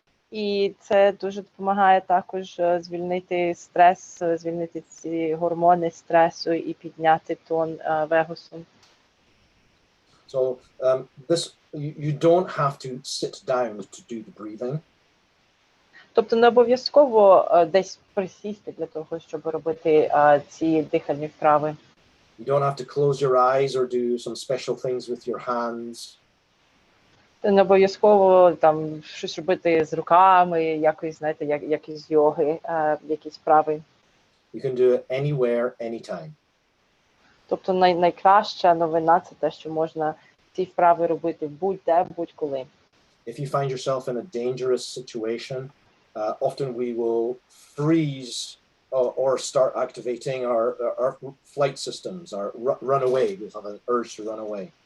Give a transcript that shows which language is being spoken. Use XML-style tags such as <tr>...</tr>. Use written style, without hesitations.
<uk>І це дуже допомагає також звільнити стрес, звільнити ці гормони стресу і підняти тон вегасу.</uk> <en>So you don't have to sit down to do the breathing.</en> <uk>Тобто не обов'язково десь присісти для того, щоб робити ці дихальні вправи.</uk> <en>You don't have to close your eyes or do some special things with your hands.</en> <uk>Не обов'язково там щось робити з руками, якось, знаєте, якісь йоги, якісь вправи.</uk> <en>You can do it anywhere, anytime.</en> <uk>Тобто найкраща новина – це те, що можна ці вправи робити будь-де, будь-коли.</uk> <en>If you find yourself in a dangerous situation, often we will freeze or start activating our flight systems, or run away. We'll have an urge to run away.</en>